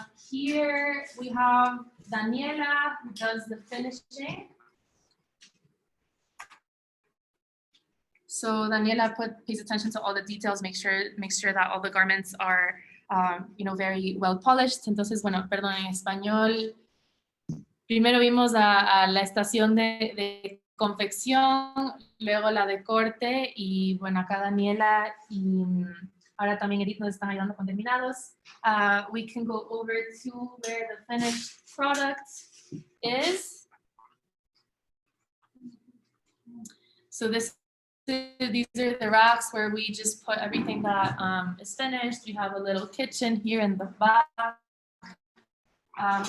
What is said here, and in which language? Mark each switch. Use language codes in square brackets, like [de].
[en] Here we have Daniela who does the finishing. So Daniela pays attention to all the details, makes sure that all the garments are, you know, very well polished. [es] Entonces, bueno, perdón, en español. Primero vimos a la estación de confección, luego la de corte y bueno, acá Daniela y ahora también Edith nos están ayudando con terminados. [en] We can go over to where the finished product is. So these are the racks where we just put everything that is finished. We have a little kitchen here in the back.